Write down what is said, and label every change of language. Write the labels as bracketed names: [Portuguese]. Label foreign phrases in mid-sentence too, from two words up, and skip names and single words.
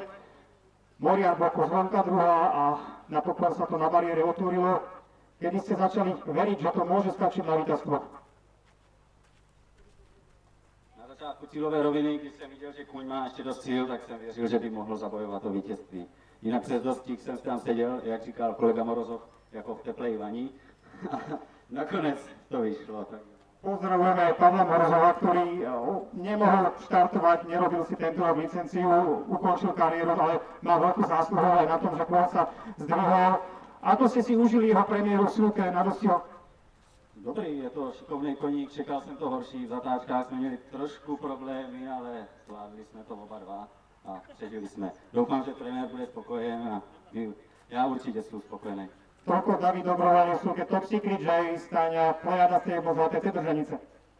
[Slovak] Moriah Boko zvonka druhá a napokon sa to na bariére otvorilo. Kedy ste začali veriť, že to môže stačiť na víťazstvo? [Czech] Na začátku cílové roviny, když jsem viděl, že kuň má ještě dost cíl, tak jsem věřil, že by mohl zabojovat o vítězství. Jinak přes dostih jsem tam seděl, jak říkal kolega Morozov, jako v teplej vaní. A nakonec to vyšlo. Tak... [Slovak] Pozdravujeme Pavla Morozova, ktorý nemohol štartovať, nerobil si tento rok licenciu, ukončil kariéru, ale má veľkú zásluhu aj na tom, že kôň sa zdvihol. Ako ste si užili jeho premiéru v súke na dostihoch? [Czech] Dobrý, je to šikovný koník, čekal jsem to horší, v zatáčkách jsme měli trošku problémy, ale zvládli jsme to oba dva a přežili jsme. Doufám, že trenér bude spokojen a já určitě jsem spokojený. [Slovak] Toľko David Dobrovoľný v súke Top Secret J, stáňa Plejada Stable Zlaté Cedržanice.